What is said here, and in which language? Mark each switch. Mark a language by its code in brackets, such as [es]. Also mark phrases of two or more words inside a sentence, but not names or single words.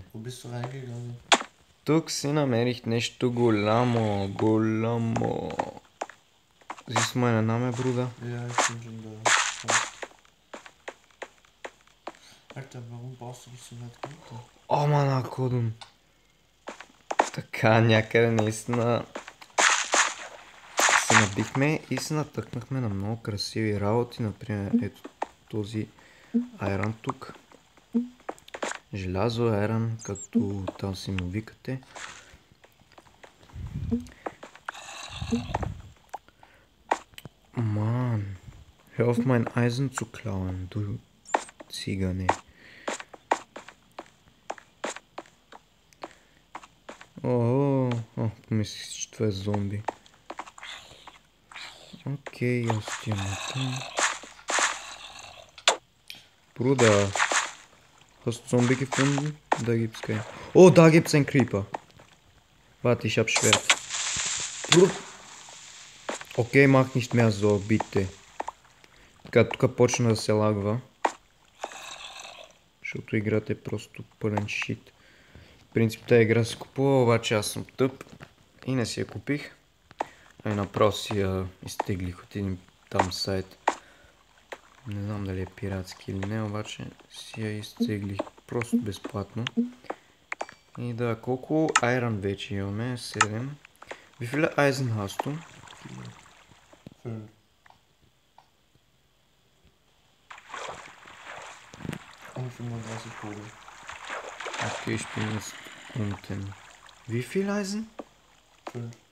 [de] Wo bist du reingegangen? [bg] Тук си намерих нещо голямо, голямо. [de] Siehst du meine Name, Bruder? Ja, ich bin schon da. Alter, warum baust du dich so weit runter? О, мана, кодум. [bg] Така, някъде наистина се набихме и се натъкнахме на много красиви работи. Например, ето този айран тук. Желязо айран, като там си му викате. [de] Mann, hör auf mein Eisen zu klauen, du Zigane. [bg] Помислих, че това е зомби. Окей, аз отивам там. [de] Bruder, hast du Zombie gefunden? Da gibt's keinen. Oh, da gibt's einen Creeper. Warte, ich hab Schwert. Окей, мах nicht mehr so, bitte. [bg] Така, тук почна да се лагва. Защото играта е просто пълен шит. В принцип тази игра се купува, обаче аз съм тъп и не си я купих. Ами направо си я изтеглих от един там сайт. Не знам дали е пиратски или не, обаче си я изтеглих просто безплатно. И да, колко айран вече имаме? 7. [de] Wie viele Eisen hast du? 5. Und 35 Kohle. Okay, ich bin jetzt unten. Wie viel Eisen? 5.